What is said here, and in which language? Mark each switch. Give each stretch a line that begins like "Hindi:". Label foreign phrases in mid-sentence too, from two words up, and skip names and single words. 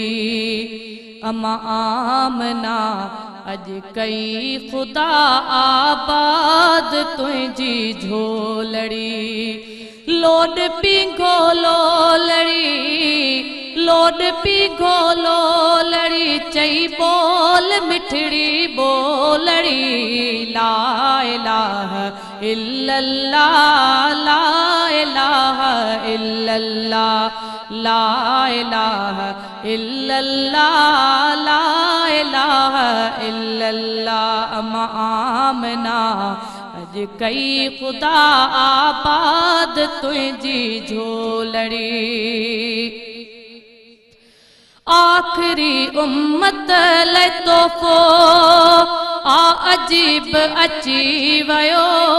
Sindhi: अमा आमना अज कई खुदा आबाद तुझी झोलड़ी। लोड पिंगो लोलड़ी, लोड पिंगो लोलड़ी, चई बोल मिठड़ी बोलड़ी।
Arabic: لا إله إلا الله لا إله إلا الله لا إله إلا الله لا إله إلا الله.
Sindhi: अमा आमना अज कई खुदा आबाद तुझी झोलड़ी। आखिरी उम्मत ले तोहफ़ो आ अजीब अची वयो।